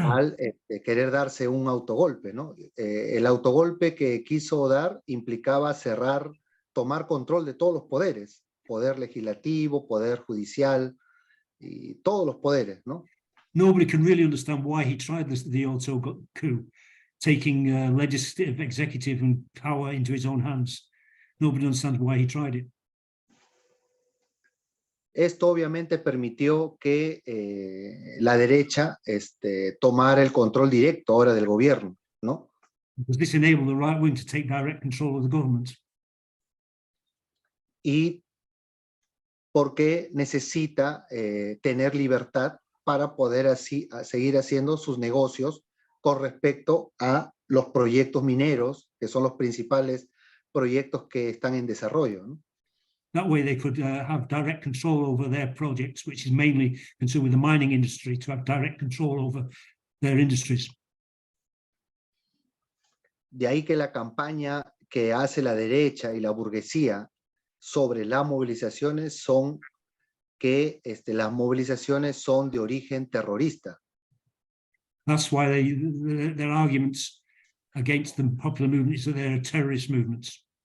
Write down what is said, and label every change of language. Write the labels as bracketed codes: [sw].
[es] Al querer darse un autogolpe, ¿no? El autogolpe que quiso dar implicaba tomar control de todos los poderes, poder legislativo, poder judicial y todos los poderes, ¿no? [en] Nobody can really understand why he tried the auto coup, taking legislative, executive and power into his own hands. Nobody understands why he tried it. [es] Esto obviamente permitió que la derecha tomara el control directo ahora del gobierno, ¿no? [en] Because this enabled the right wing to take direct control of the government. [es] Y porque necesita tener libertad para poder así seguir haciendo sus negocios con respecto a los proyectos mineros, que son los principales proyectos que están en desarrollo, ¿no? [en] That way they could have direct control over their projects, which is mainly concerned with the mining industry, to have direct control over their industries. [es] De ahí que la campaña que hace la derecha y la burguesía sobre las movilizaciones son que las movilizaciones son de origen terrorista. [en] That's why their arguments against the popular movement is that they're terrorist movements.